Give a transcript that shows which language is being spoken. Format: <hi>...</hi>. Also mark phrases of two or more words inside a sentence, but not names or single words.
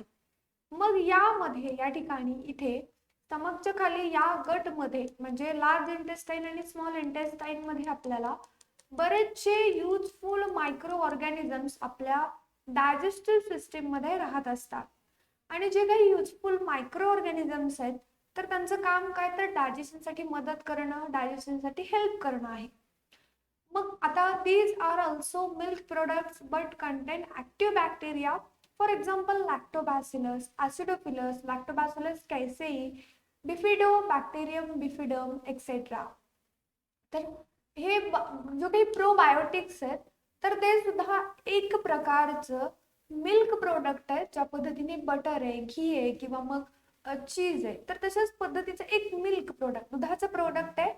<mr>मग यामध्ये या ठिकाणी इथे स्टमकच्या खाली या गट मध्ये म्हणजे</mr> <en>large intestine</en> <mr>आणि</mr> <en>small intestine</en> <mr>मध्ये आपल्याला बरेचसे</mr> <en>useful micro organisms</en> <mr>आपल्या</mr> <en>digestive system</en> <mr>मध्ये राहत असतात. आणि जे काही</mr> <en>useful micro organisms</en> <mr>आहेत तर त्यांचं काम काय, तर डायजेशनसाठी मदत करणं, डायजेशनसाठी हेल्प करणं आहे. मग आता</mr> <en>these are also milk products but contain active bacteria. For example, lactobacillus, acidophilus, lactobacillus casei, bifidobacterium bifidum, etc.</en> <mr>तर हे जो काही प्रोबायोटिक्स आहेत तर ते सुद्धा एक प्रकारचं</mr> <en>milk product</en> <mr>आहे. ज्या पद्धतीने बटर आहे, घी आहे किंवा मग चीज आहे, तर तशाच पद्धतीचं एक</mr> <en>milk product,</en> <mr>दुधाचं प्रोडक्ट आहे.</mr>